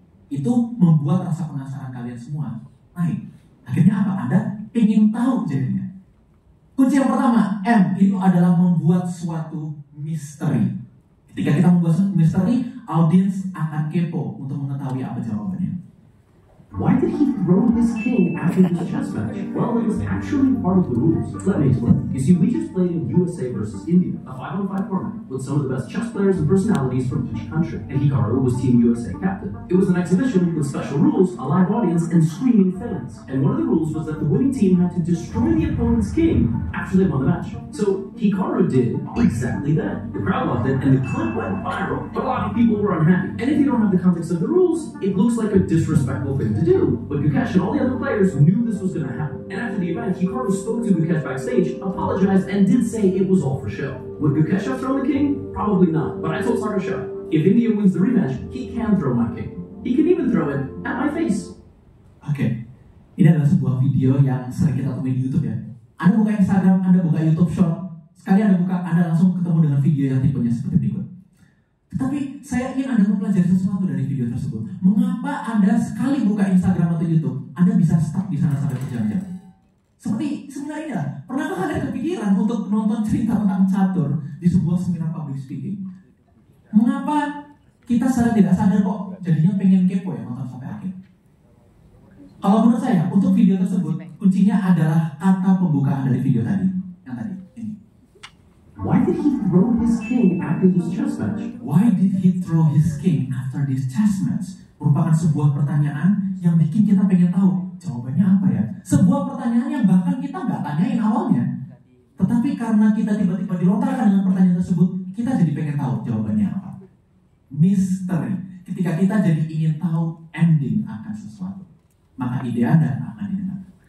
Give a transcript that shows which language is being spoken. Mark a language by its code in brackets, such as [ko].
[id] Itu membuat rasa penasaran kalian semua naik. Akhirnya apa? Anda ingin tahu jadinya. Kunci yang pertama, M, itu adalah membuat suatu misteri. Ketika kita membuat suatu misteri, audiens akan kepo untuk mengetahui apa jawabannya. [en] Why did he throw his king after this chess match? Well, it was actually part of the rules. Let me explain. You see, we just played in USA versus India, a 5-on-5 format with some of the best chess players and personalities from each country. And Hikaru was Team USA captain. It was an exhibition with special rules, a live audience, and screaming fans. And one of the rules was that the winning team had to destroy the opponent's king after they won the match. So Hikaru did exactly that. The crowd loved it, and the clip went viral. But a lot of people were unhappy. And if you don't have the context of the rules, it looks like a disrespectful thing to do. But Gukesh and all the other players knew this was going to happen. And after the event, Hikaru spoke to Gukesh backstage, apologized, and did say it was all for show. Would Gukesh have thrown the king? Probably not. But I told Sagasha, if India wins the rematch, he can throw my king. He can even throw it at my face. [id] Oke, ini adalah sebuah video yang sering kita temuin di YouTube ya. Anda buka Instagram, Anda buka YouTube Short, sekali Anda buka, Anda langsung ketemu dengan video yang tipenya seperti berikut. Tetapi saya ingin Anda mempelajari sesuatu dari video tersebut. Mengapa Anda sekali buka Instagram atau YouTube, Anda bisa stuck di sana sampai berjam-jam? Seperti seminar ini lah. Pernahkah kalian kepikiran untuk nonton cerita tentang catur di sebuah seminar public speaking? Mengapa kita secara tidak sadar kok jadinya pengen kepo ya nonton sampai akhir? Kalau menurut saya, untuk video tersebut, kuncinya adalah kata pembukaan dari video tadi. Yang tadi, ini. [en] Why did he throw his king after this chess match? Why did he throw his king after this chess match? [id] Merupakan sebuah pertanyaan yang bikin kita pengen tahu jawabannya apa ya. Sebuah pertanyaan yang bahkan kita nggak tanyain awalnya. Tetapi karena kita tiba-tiba dilontarkan dengan pertanyaan tersebut, kita jadi pengen tahu jawabannya apa. Misteri. Ketika kita jadi ingin tahu ending akan sesuatu, maka ide Anda akan didengar.